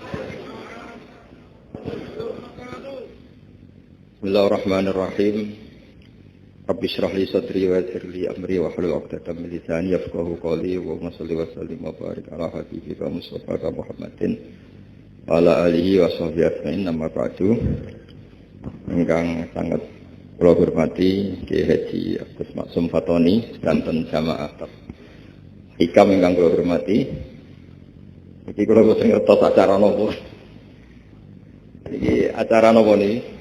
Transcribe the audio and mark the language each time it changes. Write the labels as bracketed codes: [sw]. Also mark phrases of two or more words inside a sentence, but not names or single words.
[ar] بسم الله الرحمن الرحيم. رب اشرح لي صدري ويسر لي أمري واحلل عقدة من لساني يفقهوا قولي وصل وسلم وبارك على حبيبك مصطفى محمد وعلى آله وصحبه أجمعين. أما بعد. [jv] Ingkang sangat kula hormati Ki Haji Agus Maksum Fatoni danten jamaah Hikam ingkang kula hormati. Iki kula boten ngertos acara napa. Iki acara napa niki?